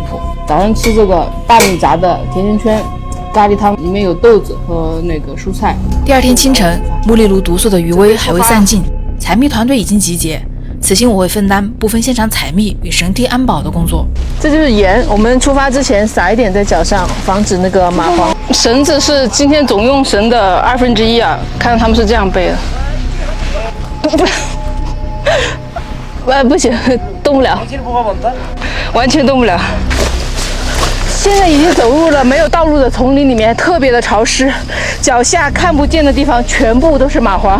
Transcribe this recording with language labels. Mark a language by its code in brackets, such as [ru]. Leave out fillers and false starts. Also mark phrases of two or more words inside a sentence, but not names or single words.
[zh] 早上吃這個大米炸的甜甜圈，咖喱湯裡面有豆子和那個蔬菜。第二天清晨，木藜蘆毒素的餘威還未散盡， 採蜜團隊已經集結，此行我會分擔部分現場採蜜與繩梯安保的工作。這就是鹽，我們出發之前撒一點在腳上，防止那個蚂蟥。繩子是今天總用繩的1/2啊，看到他們是這樣背的。不行，動不了，完全動不了。現在已經走入了沒有道路的叢林裡面，特別的潮濕，腳下看不見的地方全部都是蚂蟥。